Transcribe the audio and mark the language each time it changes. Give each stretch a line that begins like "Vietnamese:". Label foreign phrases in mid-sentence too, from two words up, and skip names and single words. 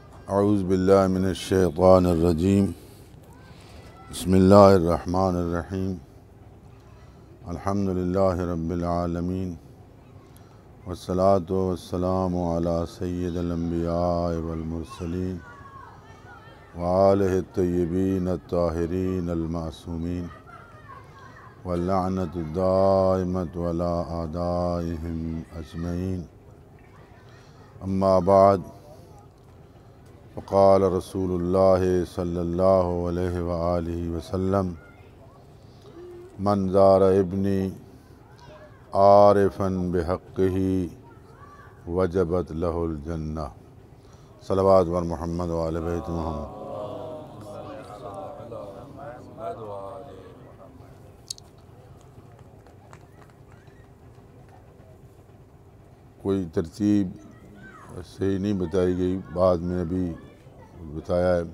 Arabic: أعوذ بالله من الشيطان الرجيم بسم الله الرحمن الرحيم الحمد لله رب العالمين والصلاة والسلام على سيد الأنبياء والمرسلين وآله طيبين الطاهرين المعصومين واللعنة دائمة على أعدائهم أجمعين. أما بعد فقال رسول الله صلى الله عليه وآله وسلم من زار ابني عارفا بحقه وجبت له الجنة. صلوات و محمد و آل بيت محمد.
Urdu: کوئی ترتیب صحیح نہیں بتائی گئی، بعد میں ابھی بتایا ہے.